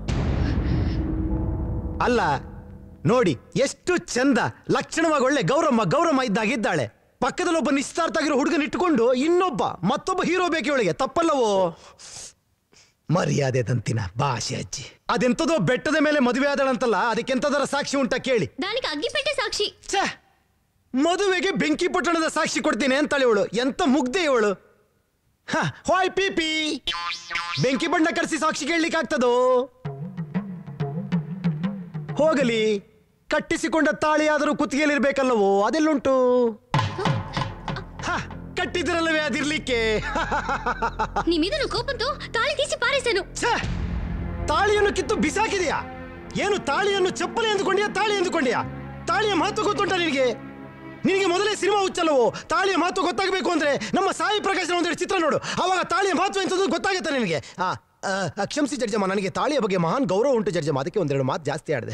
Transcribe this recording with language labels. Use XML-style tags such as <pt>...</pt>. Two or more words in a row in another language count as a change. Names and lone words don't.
<kn>ಅಲ್ಲ ನೋಡಿ ಎಷ್ಟು ಚಂದ, ಲಕ್ಷಣವಾಗಿ ಒಳ್ಳೆ ಗೌರಮ್ಮ ಇದ್ದಾಗಿದ್ದಾಳೆ. ಪಕ್ಕದಲ್ಲಿ ಒಬ್ಬ ನಿಶ್ಚಿತಾರ್ಥ ಆಗಿರೋ ಹುಡುಗನ ಇಟ್ಟುಕೊಂಡು ಮತ್ತೊಬ್ಬ ಹೀರೋ ಬೇಕು ಇವಳಿಗೆ, ತಪ್ಪಲ್ಲವೋ? ಮರ್ಯಾದೆ ದಂತಿನ ಭಾಷೆ ಅಜ್ಜಿ. ಅದೆಂತದೋ ಬೆಟ್ಟದ ಮೇಲೆ ಮದುವೆ ಆದಳಂತಲ್ಲ, ಅದಕ್ಕೆಂತದರ ಸಾಕ್ಷಿ ಉಂಟಾ ಕೇಳಿ?</kn> <te>దానికి అగ్గిపెట్టే సాక్షి.</te> <kn>ಮದುವೆಗೆ ಬೆಂಕಿ ಪಟ್ಟಣದ ಸಾಕ್ಷಿ ಕೊಡ್ತೀನಿ ಅಂತಾಳೆ ಇವಳು. ಎಂತ ಮುಗ್ದೆ ಇವಳು. ಹಾಯ್ ಪೀಪಿ, ಬೆಂಕಿ ಬಣ್ಣ ಕರೆಸಿ ಸಾಕ್ಷಿ ಕೇಳಲಿಕ್ಕೆ ಆಗ್ತದೋ? ಹೋಗಲಿ, ಕಟ್ಟಿಸಿಕೊಂಡ ತಾಳಿಯಾದರೂ ಕುತ್ತಿಗೆಯಲ್ಲಿರ್ಬೇಕಲ್ಲವೋ, ಅದೆಲ್ಲುಂಟು? ಕಟ್ಟಿದ್ರಲ್ಲವೇ ಅದಿರ್ಲಿಕ್ಕೆ.</kn> <te>నీ మీద కోపంతో తాళి తీసి పారేశాను.</te> <kn>ತಾಳಿಯನ್ನು ಕಿತ್ತು ಬಿಸಾಕಿದೆಯಾ? ಏನು ತಾಳಿಯನ್ನು ಚಪ್ಪಲಿ ಎಂದುಕೊಂಡಿಯಾ, ತಾಳಿ ಎಂದುಕೊಂಡಿಯಾ? ತಾಳಿಯ ಮಹತ್ವ ಗೊತ್ತುಂಟ ನಿನಗೆ? ನಿನಗೆ ಮೊದಲೇ ಸಿನಿಮಾ ಹುಚ್ಚಲ್ಲವೋ? ತಾಳಿಯ ಮಹತ್ವ ಗೊತ್ತಾಗಬೇಕು ಅಂದ್ರೆ ನಮ್ಮ ಸಾಯಿ ಪ್ರಕಾಶನ ಒಂದೆರಡು ಚಿತ್ರ ನೋಡು, ಆವಾಗ ತಾಳಿಯ ಮಹತ್ವ ಎಂತದ್ದು ಗೊತ್ತಾಗುತ್ತೆ ನಿನಗೆ. ಕ್ಷಮಿಸಿ ಜಡ್ಜಮ್ಮ, ನನಗೆ ತಾಳಿಯ ಬಗ್ಗೆ ಮಹಾನ್ ಗೌರವ ಉಂಟು ಜಡ್ಜಮ್ಮ, ಅದಕ್ಕೆ ಒಂದೆರಡು ಮಾತು ಜಾಸ್ತಿ ಆಡಿದೆ.</kn>